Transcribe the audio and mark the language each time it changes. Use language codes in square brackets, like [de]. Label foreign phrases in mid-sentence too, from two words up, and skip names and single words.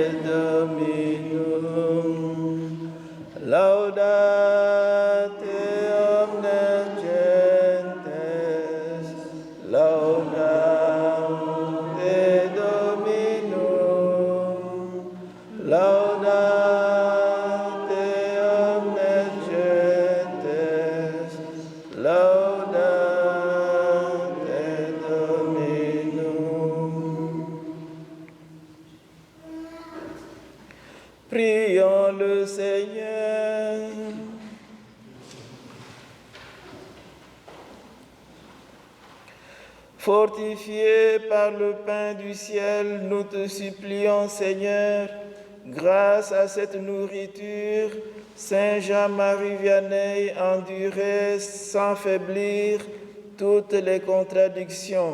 [la] Dominum, laudate omnes gentes, laudate Dominum, laudate omnes gentes, laudate Dominum. [fr] Prions le Seigneur. Fortifiés par le pain du ciel, nous te supplions, Seigneur, grâce à cette nourriture, Saint Jean-Marie Vianney endurait sans faiblir toutes les contradictions.